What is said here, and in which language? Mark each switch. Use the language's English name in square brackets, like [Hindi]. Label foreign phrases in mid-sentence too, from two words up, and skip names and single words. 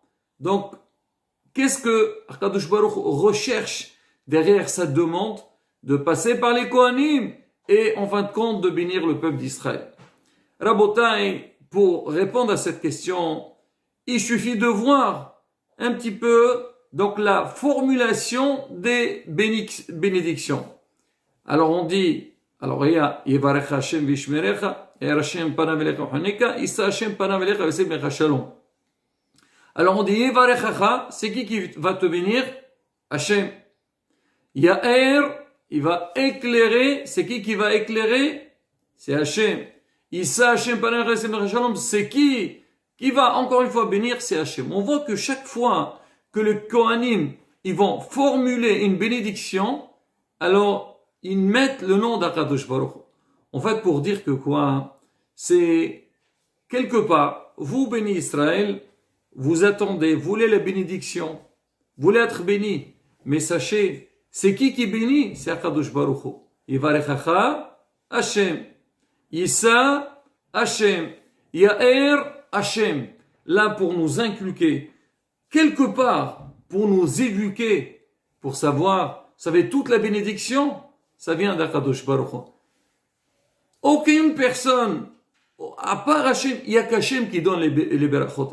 [French] Donc, qu'est-ce que [Hebrew] הקדוש ברוך הוא [French] recherche derrière sa demande de passer par les Kohanim et en fin de compte de bénir le peuple d'Israël? Rabotai, pour répondre à cette question, il suffit de voir un petit peu donc la formulation des bénédictions. Alors on dit, alors il y a [Hebrew] יברך השם וישמרך, השם פניו אליך ויחנך, ישא השם פניו אליך וישם לך שלום. [French] Alors on dit Yevarechacha, c'est qui va te bénir? Hashem. Yaer, il va éclairer, c'est qui va éclairer? [Hebrew] C'est Hashem. ישא השם פניו אליך וישם לך שלום, [French] c'est qui va encore une fois bénir? C'est Hashem. On voit que chaque fois que le Kohanim, ils vont formuler une bénédiction, alors ils mettent le nom d' [Hebrew] הקדוש ברוך הוא. [French] En fait, pour dire que quoi? C'est quelque part, vous bénis Israël, vous attendez, vous voulez la bénédiction, vous voulez être béni, mais sachez, c'est qui bénit? C'est [Hebrew] הקדוש ברוך הוא. יברכך, השם. ישא, השם. יאר, השם. [French] Là, pour nous inculquer, quelque part, pour nous éduquer, pour savoir, vous savez, toute la bénédiction, ça vient d' [Hebrew] הקדוש ברוך הוא. [French] Aucune personne, à part Hashem, il y a qu'Hashem qui donne les berachot.